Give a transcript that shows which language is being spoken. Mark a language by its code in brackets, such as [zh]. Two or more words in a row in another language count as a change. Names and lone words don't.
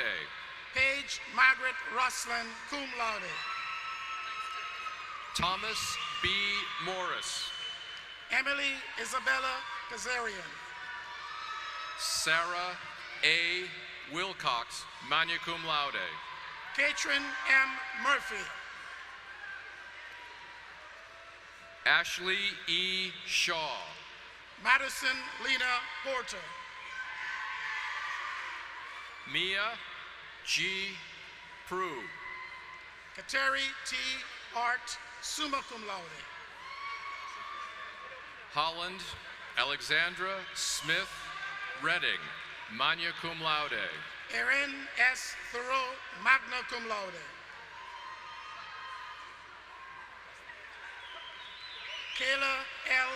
[en] Paige Margaret Roslin, [la] cum laude. [en] Thomas B. Morris. Emily Isabella Kazarian. Sarah A. Wilcox, [la] magna cum laude. [en] Katrin M. Murphy. Ashley E. Shaw. Madison Lena Porter. Mia G. Prue. Kateri T. Art, [la] summa cum laude. [en] Holland Alexandra Smith Redding. [la] magna cum laude. [en] Erin S. Thoreau, [la] magna cum laude. [en] Kayla L.